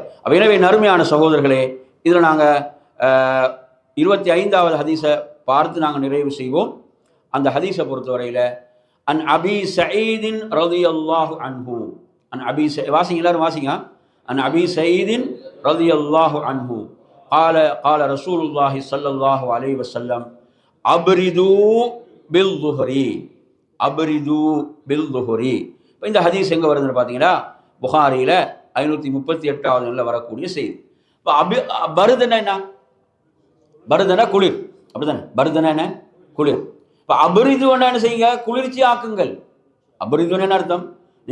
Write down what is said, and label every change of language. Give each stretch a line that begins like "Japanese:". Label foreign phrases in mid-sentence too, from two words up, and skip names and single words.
Tamil: அப்போ எனவே நறுமையான சகோதரர்களே, இதில் நாங்கள் 25வது ஹதீஸை பார்த்து நாங்கள் நிறைவு செய்வோம். அந்த ஹதீஸை பொறுத்தவரையில்
Arabic: عن أبي سعيد رضي الله عنه, عن أبي
Tamil: வாசிங்க, எல்லாரும் வாசிங்க.
Arabic: عن أبي سعيد رضي الله عنه قال رسول الله صلى الله عليه وسلم أبردوا بالظهر أبردوا بالظهر.
Tamil: இப்போ இந்த ஹதீஸ் எங்கே வருதுன்னு பார்த்தீங்கன்னா புகாரியில் 538வது வரக்கூடிய செய்தி. இப்போ பருதுன்னா என்ன? பருதுனா குளிர், அப்படித்தானே? பருதுனா என்ன? குளிர். இப்போ அபரிதுவனா என்ன செய்யுங்க? குளிர்ச்சி ஆக்குங்கள். அபரிதுவனா என்ன அர்த்தம்?